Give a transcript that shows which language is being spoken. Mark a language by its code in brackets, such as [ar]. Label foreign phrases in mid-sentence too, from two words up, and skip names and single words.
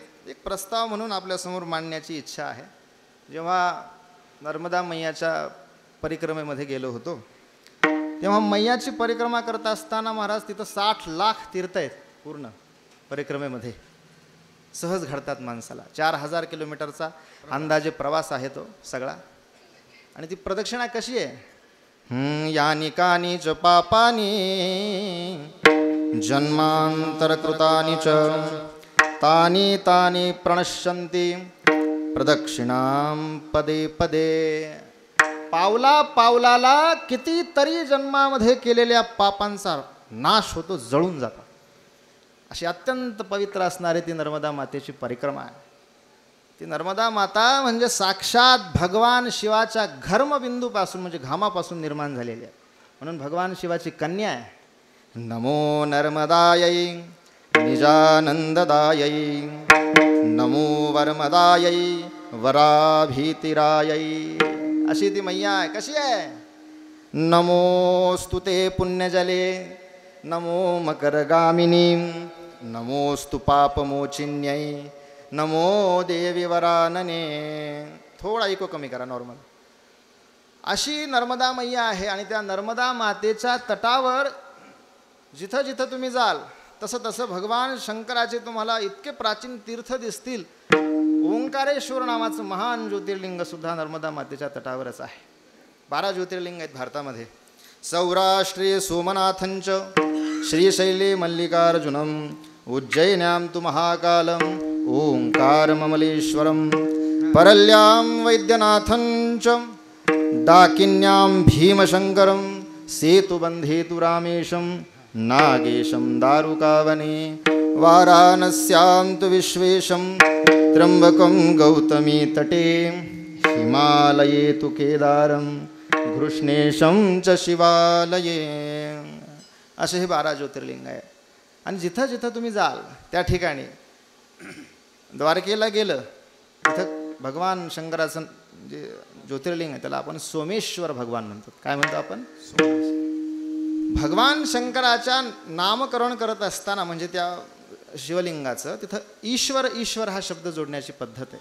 [mr] एक प्रस्ताव म्हणून आपल्यासमोर मांडण्याची इच्छा आहे. जेव्हा नर्मदा मैयाच्या परिक्रमेमध्ये गेलो होतो, तेव्हा मैयाची परिक्रमा करत असताना महाराज तिथं 60 लाख तीर्थ आहेत पूर्ण परिक्रमेमध्ये. सहज घडतात माणसाला. 4000 किलोमीटरचा अंदाजे प्रवास आहे तो सगळा. आणि ती प्रदक्षिणा कशी आहे? [sa] यानी कानी च पापानी जन्मांतरकृतानि च तानि तानि प्रणश्यन्ति प्रदक्षिणां पदे पदे. [mr] पावला पावलाला कितीतरी जन्मामध्ये केलेल्या पापांचा नाश होतो, जळून जातो. अशी अत्यंत पवित्र असणारी ती नर्मदा मातेची परिक्रमा आहे. ती नर्मदा माता म्हणजे साक्षात भगवान शिवाच्या घर्मबिंदूपासून, म्हणजे घामापासून निर्माण झालेली आहे. म्हणून भगवान शिवाची कन्या आहे. [sa] नमो नर्मदायै निजानंददायै, नमो वर्मदायै वराभीतिरायै. [mr] अशी ती मैया आहे. कशी आहे? [sa] नमोस्तु ते पुण्यजले, नमो मकरगामिनी, नमोस्तु पापमोचिन्यै, नमो देवी वरानने. [mr] थोडा इको कमी करा, नॉर्मल. अशी नर्मदा मैया आहे. आणि त्या नर्मदा मातेच्या तटावर जिथं जिथं तुम्ही जाल तसं तसं भगवान शंकराचे तुम्हाला इतके प्राचीन तीर्थ दिसतील. ओंकारेश्वर नावाचं महान ज्योतिर्लिंग सुद्धा नर्मदा मातेच्या तटावरच आहे. 12 ज्योतिर्लिंग आहेत भारतामध्ये. [sa] सौराष्ट्रे सोमनाथंच, श्रीशैले मल्लिकार्जुनम, उज्जैन्यां तु महाकालम, ओंकारममलेश्वरम, परल्यां वैद्यनाथंच, डाकिन्यां भीमशंकरम, सेतुबंधे तु रामेशं, नागेशं दारुकावने, वाराणस्यां तु विश्वेशं, त्र्यंबकं गौतमी तटे, हिमालये तु केदारं, घृष्णेशं च शिवालये. [mr] असे हे 12 ज्योतिर्लिंग आहे. आणि जिथं जिथं तुम्ही जाल त्या ठिकाणी, द्वारकेला गेलं तिथं भगवान शंकराचं जे ज्योतिर्लिंग आहे त्याला आपण सोमेश्वर भगवान म्हणतो. काय म्हणतो आपण? भगवान शंकराच्या नामकरण करत असताना म्हणजे त्या शिवलिंगाचं तिथं ईश्वर ईश्वर हा शब्द जोडण्याची पद्धत आहे.